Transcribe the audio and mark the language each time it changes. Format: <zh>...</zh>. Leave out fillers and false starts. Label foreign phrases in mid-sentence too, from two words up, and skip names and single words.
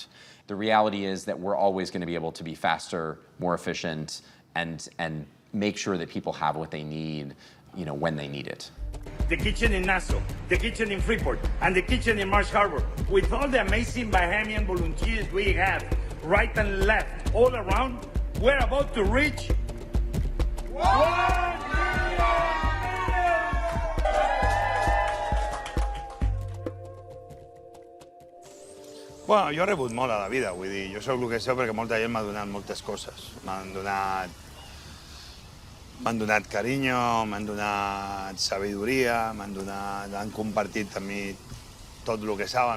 <en>The reality is that we're always going to be able to be faster, more efficient, and make sure that people have what they need, when they need it. The kitchen in Nassau, the kitchen in Freeport, and the kitchen in Marsh Harbor, with all the amazing Bahamian volunteers we have, right and left, all around, we're about to reach 1 million!</en> <ca>Bueno, jo he rebut molt a la vida, vull dir, jo soc el que soc perquè molta gent m'ha donat moltes coses. M'han donat carinyo, m'han donat sabidoria, han compartit amb mi tot el que saben.</ca>